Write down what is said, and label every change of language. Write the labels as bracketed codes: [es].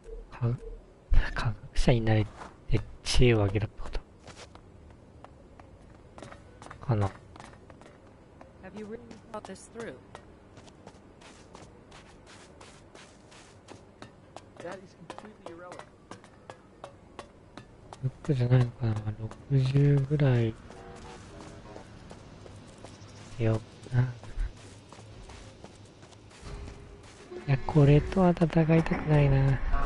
[ja] 科学者になれって知恵をあげるってことかな。 [en] Have you really thought this through? That is completely irrelevant. [ja] ルックじゃないのかな。60ぐらいよな。いや、これとは戦いたくないな。